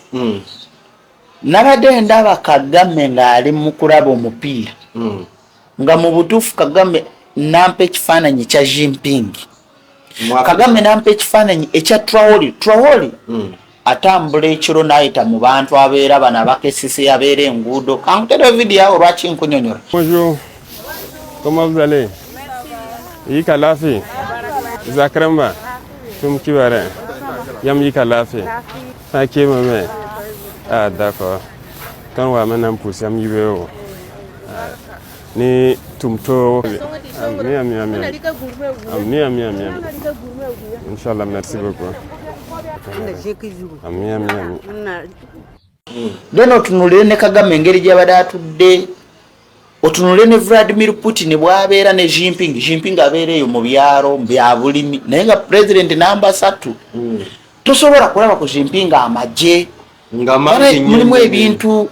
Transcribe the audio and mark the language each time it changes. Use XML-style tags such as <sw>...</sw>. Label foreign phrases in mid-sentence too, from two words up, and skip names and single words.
<lg>Nabadde ndaba Kagame ng'ali mu kulaba omupiira nga mu butuufu Kagame nampa ekifaananyi kya Jinping. Kagame nampa ekifaananyi ekya Traore atambula ekiro n'ayita mu bantu abeera bano abakesisi abeera enguudo. Kankutere video awo lwaki nkunyonyola.</lg> <fr>Bonjour. Comment vous allez?</fr> <mos>Yika lafi. Zakramba. Tum kibare. Yam yika lafi.</mos> <fr>Ok maman. Ah d'accord. Quand on va maintenant pousser</fr> <mos>am yibeo. Ni tumto. Ami.</mos> <fr>Inch'Allah, merci beaucoup.</fr> <lg>then otunulire ne Kagame engeri gy'abadde atudde, otunulire ne Vladimir Putin bw'abeera ne Jinping abeera eyo mu byalo bya bulimi naye nga president namba 3 tosobola kulaba ku Jinping amagye mulimu ebintu</lg>